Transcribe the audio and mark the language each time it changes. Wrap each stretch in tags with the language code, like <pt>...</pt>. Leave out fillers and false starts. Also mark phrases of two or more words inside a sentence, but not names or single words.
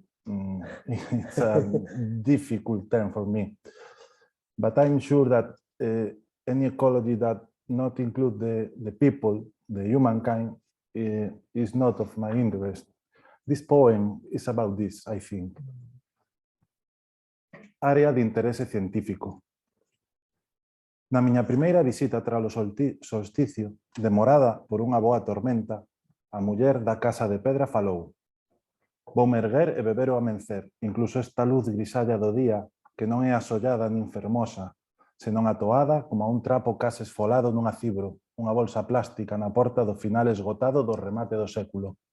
<en>It's a difficult term for me, but I'm sure that any ecology that not include the people, the humankind, is not of my interest. This poem is about this, I think.</en> <gl>Área de interese científico. Na miña primeira visita tras o solsticio, demorada por unha boa tormenta, a muller da casa de pedra falou: "Voume erguer e beber o amencer, incluso esta luz grisalla do día, que non é asollada nin fermosa, senón atoada como a un trapo case esfolado nunha cibro, unha bolsa plástica na porta do final esgotado do remate do século.</gl>